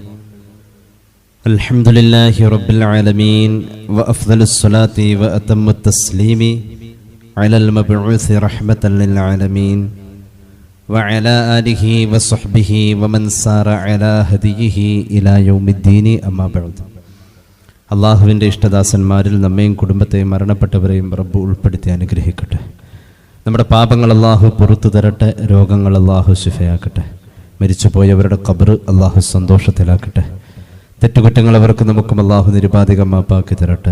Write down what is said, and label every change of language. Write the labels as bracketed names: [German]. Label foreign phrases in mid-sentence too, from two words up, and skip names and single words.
[Arabic] الحمد لله رب العالمين وأفضل الصلاة وأتم التسليم على المبعوث رحمة للعالمين وعلى آله وصحبه ومن سار على هديه إلى يوم الدين أما بعد. [Malayalam] അള്ളാഹുവിൻ്റെ ഇഷ്ടദാസന്മാരിൽ നമ്മയും കുടുംബത്തെയും മരണപ്പെട്ടവരെയും റബ്ബ് ഉൾപ്പെടുത്തി അനുഗ്രഹിക്കട്ടെ. നമ്മുടെ പാപങ്ങൾ അള്ളാഹു പുറത്തു തരട്ടെ, രോഗങ്ങൾ അള്ളാഹു ശിഫയാക്കട്ടെ, മരിച്ചുപോയവരുടെ ഖബർ അള്ളാഹു സന്തോഷത്തിലാക്കട്ടെ, തെറ്റുകുറ്റങ്ങൾ അവർക്ക് നമുക്കും അള്ളാഹു നിരുപാധികം മാപ്പാക്കി തരട്ടെ.